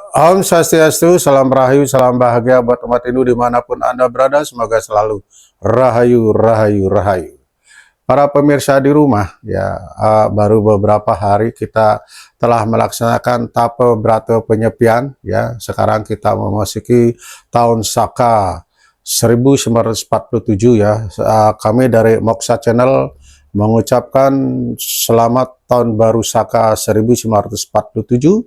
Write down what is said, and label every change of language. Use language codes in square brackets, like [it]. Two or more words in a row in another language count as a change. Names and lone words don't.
[id] Om Swastiastu, salam rahayu, salam bahagia buat umat Hindu dimanapun Anda berada. Semoga selalu rahayu, rahayu, rahayu. Para pemirsa di rumah, ya baru beberapa hari kita telah melaksanakan Tapa Brata Penyepian. Ya, sekarang kita memasuki tahun Saka 1947 ya. Kami dari Moksha Channel mengucapkan selamat tahun baru Saka 1947.